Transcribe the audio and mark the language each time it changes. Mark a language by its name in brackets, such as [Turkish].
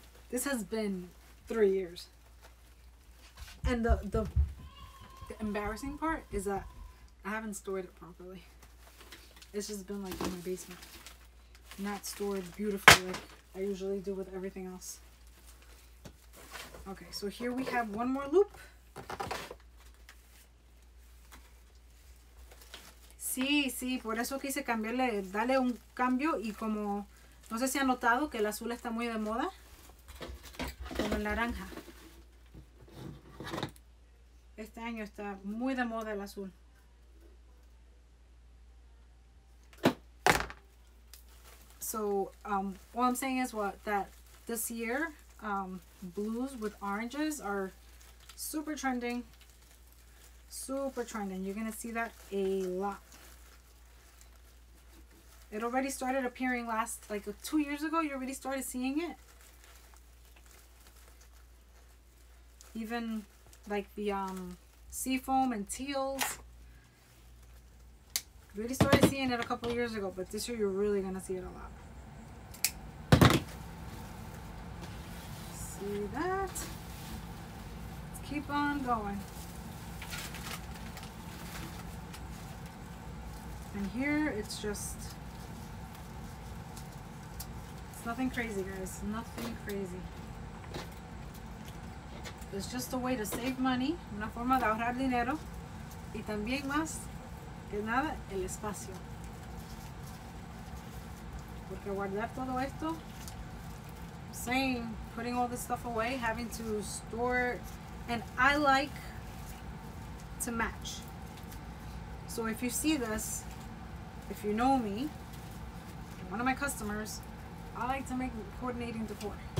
[English] This has been 3 years. And the embarrassing part is that I haven't stored it properly. It's just been like in my basement. Not stored beautifully like I usually do with everything else. Okay, so here we have one more loop. [Spanish] Sí, sí, por eso quise cambiarle, darle un cambio y como, no sé si han notado que el azul está muy de moda, como el naranja. Este año está muy de moda el azul. [English] So, what I'm saying is that this year, blues with oranges are super trending. Super trending. You're going to see that a lot. It already started appearing like 2 years ago. You already started seeing it. Even like the seafoam and teals. You already started seeing it a couple of years ago, but this year you're really going to see it a lot. See that? Let's keep on going. And here it's just, it's nothing crazy, guys. Nothing crazy. It's just a way to save money, [Spanish] una forma de ahorrar dinero, y también más que nada el espacio. Porque guardar todo esto, [English] saying, putting all this stuff away, having to store, and I like to match. So if you see this, if you know me, one of my customers, I like to make coordinating decor.